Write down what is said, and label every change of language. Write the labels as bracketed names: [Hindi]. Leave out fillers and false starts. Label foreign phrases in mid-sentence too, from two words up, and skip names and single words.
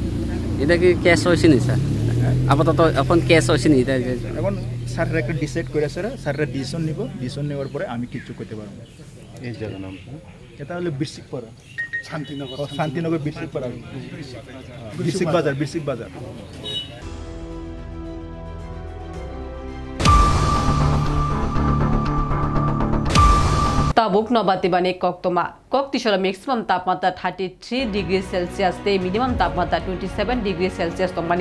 [Bangla] এটা কি কেস হয়েছে নি স্যার? আপাতত এখন কেস হয়েছে নি? এখন স্যারের একটা ডিসাইড করে স্যারের ডিসিশন নিব। ডিসিশন নেওয়ার পরে আমি কিছু করতে পারবো না। এই জায়গার নাম এটা হলো বৃশ্চিকপাড়া, শান্তিনগর বৃশ্চিকপাড়া, বৃশ্চিক বাজার। [Kok Borok] Tabuk Nobatibane Koktoma. Koktishola maximum tapmata 33 [English] degrees Celsius [Kok Borok] te minimum tapmata 27 [English] degrees Celsius [Kok Borok] tomani.